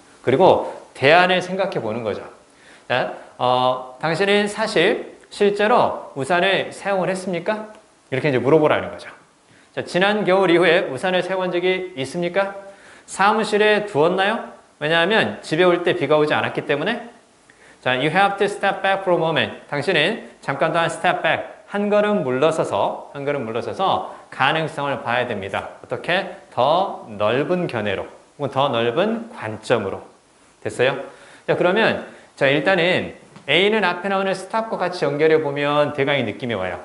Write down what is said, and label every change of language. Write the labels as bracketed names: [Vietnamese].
[Korean] 그리고 대안을 생각해 보는 거죠. 자, 당신은 실제로 우산을 사용을 했습니까? 이렇게 이제 물어보라는 거죠. 자, 지난 겨울 이후에 우산을 사용한 적이 있습니까? 사무실에 두었나요? 왜냐하면 집에 올 때 비가 오지 않았기 때문에. 자, [English] you have to step back for a moment. [Korean] 당신은 잠깐 동안 step back, 한 걸음 물러서서 가능성을 봐야 됩니다. 어떻게? 더 넓은 견해로, 혹은 더 넓은 관점으로. 됐어요? 자, 그러면 자, 일단은 A는 앞에 나오는 stop과 같이 연결해 보면 대강의 느낌이 와요.